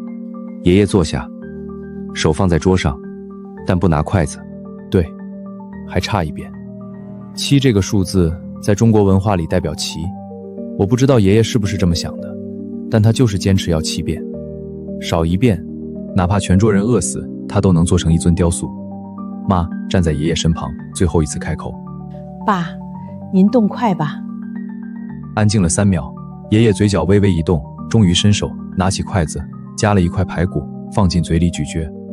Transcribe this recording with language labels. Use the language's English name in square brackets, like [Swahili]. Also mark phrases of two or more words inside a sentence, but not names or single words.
[Chinese] 爺爺坐下，手放在桌上，但不拿筷子。對，還差1遍。7這個數字在中國文化裡代表齊，我不知道爺爺是不是這麼想的，但他就是堅持要7遍，少1遍，哪怕全桌人餓死，他都能做成一尊雕塑。媽站在爺爺身旁，最後一次開口： 爸，您動筷吧。安靜了3秒，爺爺嘴角微微一動，終於伸手拿起筷子，夾了一塊排骨放進嘴裡咀嚼。